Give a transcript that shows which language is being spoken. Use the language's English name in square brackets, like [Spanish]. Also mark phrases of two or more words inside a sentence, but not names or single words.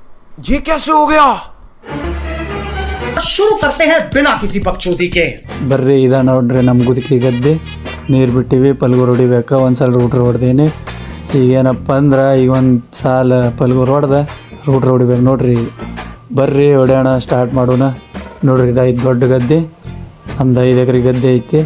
[Hindi] ये कैसे हो गया? शुरू करते हैं बिना किसी बकचोदी के। [Kannada] ಬರ್ರಿ ಇದ ನೋಡ್ರಿ ನಮ್ಮ ಗುದಕಿ ಗದ್ದೆ ನೀರು ಬಿಟ್ಟಿವಿ ಪಲ್ಗೂರು ಹೊಡಿಬೇಕು. ಒಂದು ಸಲ ರೂಟ್ರ್ ಹೊಡ್ದೀನಿ. ಈಗೇನಪ್ಪ ಅಂದ್ರೆ ಈಗ ಒಂದು ಸಾಲ ಪಲ್ಗೂರು ಹೊಡೆದ ರೂಟ್ರ್ ಹೊಡಿಬೇಕು ನೋಡ್ರಿ. ಬರ್ರಿ ಹೊಡ್ಯೋಣ, ಸ್ಟಾರ್ಟ್ ಮಾಡೋಣ. ನೋಡ್ರಿ ಇದು 5 ದೊಡ್ಡ ಗದ್ದೆ, ನಮ್ದು 5 ಎಕರೆ ಗದ್ದೆ ಐತಿ.